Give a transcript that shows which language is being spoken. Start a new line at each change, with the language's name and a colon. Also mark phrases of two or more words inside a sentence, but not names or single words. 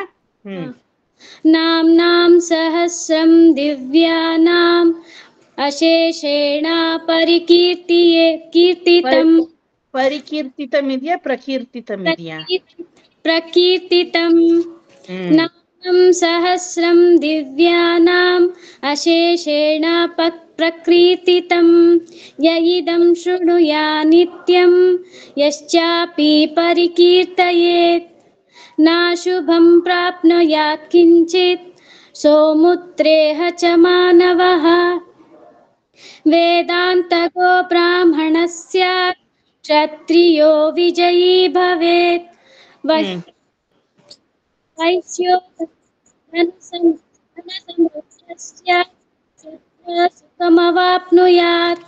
Sanskrit: ನಾಮ್ನಾಂ ಸಹಸ್ರಂ ದಿವ್ಯಾನಾಂ ಅಶೇಷೇಣ ಪರಿಕೀರ್ತಿತಂ ಪರಿಕೀರ್ತಿತಮಿದ್ಯಾ ಪ್ರಕೀರ್ತಿತಮಿದ್ಯಾ? ಪ್ರಕೀರ್ತಿತಂ ನಾಮಂ ಸಹಸ್ರಂ ದಿವ್ಯಾನಾಂ ಅಶೇಷೇಣ ಪ್ರಕೀರ್ತಿತಂ ಯ ಇದಂ ಶೃಣುಯಾ ನಿತ್ಯಂ ಯಶ್ಚಾಪಿ ಪರಿಕೀರ್ತಯೇತ್ ನಾಶುಭಂ ಪ್ರಾಪ್ನುಯಾತ್ ಕಿಂಚಿತ್ ಸೋಮುತ್ರೇಹ ಚ ಮಾನವಃ ವೇದಾಂತಕೋ ಬ್ರಾಹ್ಮಣಸ್ಯ ಕ್ಷತ್ರಿಯೋ ವಿಜಯೀ ಭವೇತ್ ವೈಶ್ಯೋ ಧನಸಂಪನ್ನಸ್ಯ ಸುಖಮವಾಪ್ನುಯಾತ್